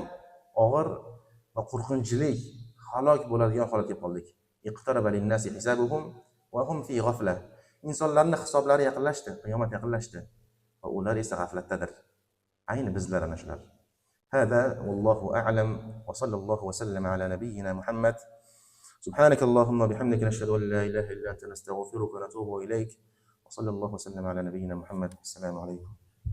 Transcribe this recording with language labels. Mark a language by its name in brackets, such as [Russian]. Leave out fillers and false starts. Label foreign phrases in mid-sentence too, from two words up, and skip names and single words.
[Uzbek] Juda ham og'ir va qo'rqinchli halok bo'ladigan holatga kelib qoldik. [Arabic] اقترب للناس حسابهم وهم في غفلة. [Uzbek] Insonlarning hisoblari yaqinlashdi, qiyomat yaqinlashdi va ular esa g'aflatdadir. Ayni bizlar ana shular. [Arabic] هذا والله أعلم وصلى الله وسلم على نبينا محمد. سبحانك اللهم وبحمدك نشهد ان لا اله الا انت نستغفرك ونتوب اليك وصلى الله وسلم على نبينا محمد. السلام عليكم.